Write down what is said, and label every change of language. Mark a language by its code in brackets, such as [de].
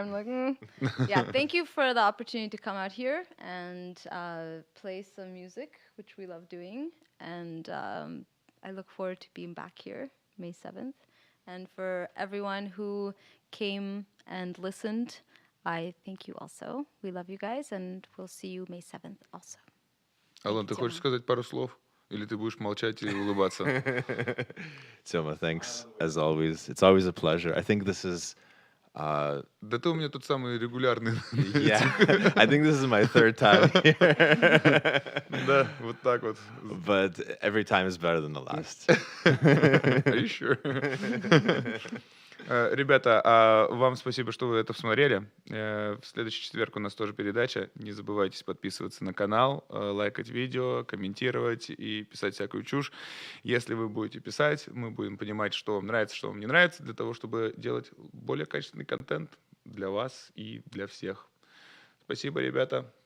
[en] I'm like, Yeah, thank you for the opportunity to come out here and play some music, which we love doing. And I look forward to being back here May 7th. And for everyone who came and listened, I thank you also. We love you guys, and we'll see you May 7th also. [ru] Алон, ты хочешь сказать пару слов? Или ты будешь молчать и улыбаться? [en] Toma, thanks as always. It's always a pleasure. I think this is, [ru] Да ты у меня тут самый регулярный. [en] yeah, I think this is my third time here. [ru] Да, вот так вот. [en] But every time is better than the last. Are you sure? [ru] Ребята, вам спасибо, что вы это посмотрели. В следующий четверг у нас тоже передача. Не забывайте подписываться на канал, лайкать видео, комментировать и писать всякую чушь. Если вы будете писать, мы будем понимать, что вам нравится, что вам не нравится, для того, чтобы делать более качественный контент для вас и для всех. Спасибо, ребята.